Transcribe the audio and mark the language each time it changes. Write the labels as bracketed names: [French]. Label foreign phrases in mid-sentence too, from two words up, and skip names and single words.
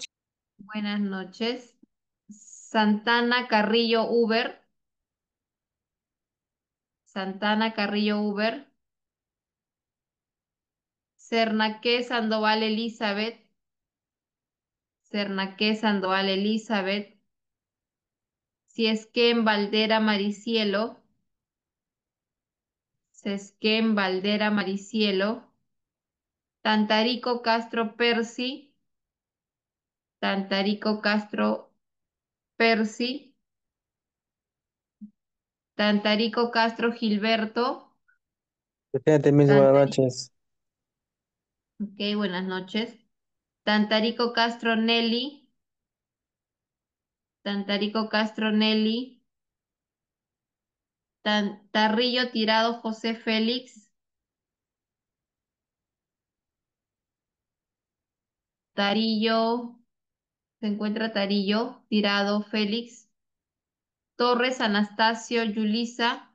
[Spanish] Buenas noches. Santana Carrillo Uber. Santana Carrillo Uber. Cernaque Sandoval Elizabeth. Cernaque Sandoval Elizabeth. Ciesquén Valdera Maricielo. Ciesquén Valdera Maricielo. Tantarico Castro Percy. Tantarico Castro Percy, Tantarico Castro Gilberto, Presente, mis buenas Tantarico, noches. ok, buenas noches. Tantarico Castro Nelly, Tantarico Castro Nelly, Tarrillo Tirado José Félix, Tarillo, se encuentra Tarillo Tirado Félix, Torres Anastasio Yulisa,